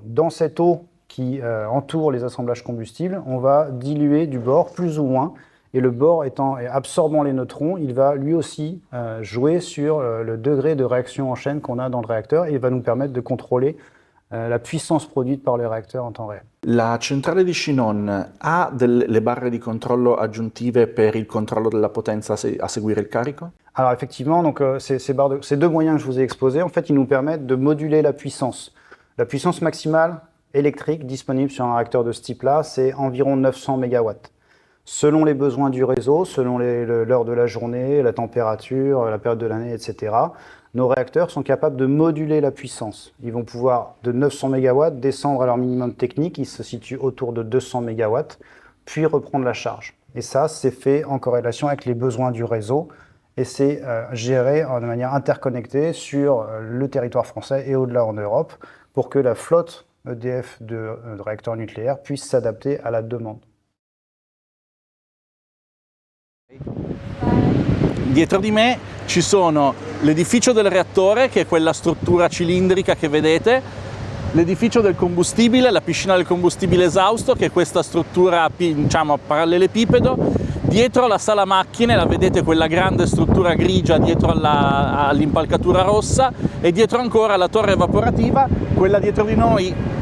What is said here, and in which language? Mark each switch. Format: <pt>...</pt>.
<fr>Dans cette eau qui entoure les assemblages combustibles, on va diluer du bore plus ou moins. Et le bore absorbant les neutrons, il va lui aussi jouer sur le degré de réaction en chaîne qu'on a dans le réacteur et il va nous permettre de contrôler la puissance produite par le réacteur en temps réel.</fr> <it>La centrale di Chinon ha delle barre di controllo aggiuntive per il controllo della potenza a seguire il carico?</it> <fr>Alors effectivement, donc, ces 2 moyens que je vous ai exposés, en fait, ils nous permettent de moduler la puissance. La puissance maximale électrique disponible sur un réacteur de ce type-là, c'est environ 900 MW. Selon les besoins du réseau, selon l'heure de la journée, la température, la période de l'année, etc., nos réacteurs sont capables de moduler la puissance. Ils vont pouvoir, de 900 MW, descendre à leur minimum technique, ils se situent autour de 200 MW, puis reprendre la charge. Et ça, c'est fait en corrélation avec les besoins du réseau, et c'est géré de manière interconnectée sur le territoire français et au-delà en Europe, pour que la flotte EDF de réacteurs nucléaires puisse s'adapter à la demande.</fr> <it>Dietro di me ci sono l'edificio del reattore, che è quella struttura cilindrica che vedete, l'edificio del combustibile, la piscina del combustibile esausto, che è questa struttura, diciamo, parallelepipedo. Dietro la sala macchine, la vedete quella grande struttura grigia dietro all'impalcatura rossa, e dietro ancora la torre evaporativa, quella dietro di noi.</it>